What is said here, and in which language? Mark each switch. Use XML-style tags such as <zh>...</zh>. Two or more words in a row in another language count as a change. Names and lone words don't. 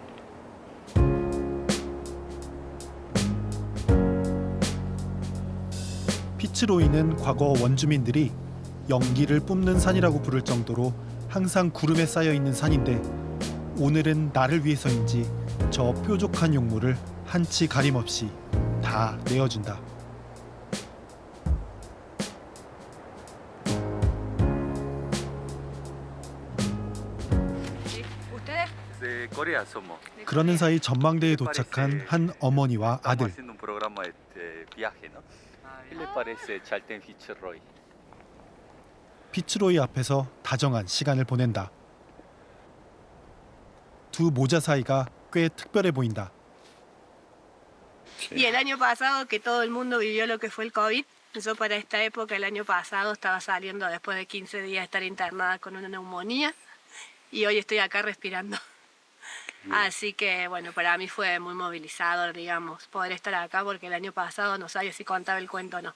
<ko>피츠로이는 과거 원주민들이 연기를 뿜는 산이라고 부를 정도로 항상 구름에 쌓여 있는 산인데 오늘은 나를 위해서인지 저 뾰족한 용모를 한치 가림없이 다 내어준다.</ko> <es>Corea somos.</es> <ko>그러는 사이 전망대에 도착한 한 어머니와 아들.</ko> <es>Haciendo un programa de viaje, ¿no? ¿Qué le parece Chaltén Fitzroy?</es> <ko>피츠로이 앞에서 다정한 시간을 보낸다. 두 모자 사이가 꽤 특별해 보인다.</ko> <es>Y el año pasado que todo el mundo vivió lo que fue el COVID, yo para esta época el año pasado estaba saliendo después de 15 días de estar internada con una neumonía y hoy estoy acá respirando. Así que bueno, para mí fue muy movilizador, digamos, poder estar acá porque el año pasado no sabía si contaba el cuento o no.</es>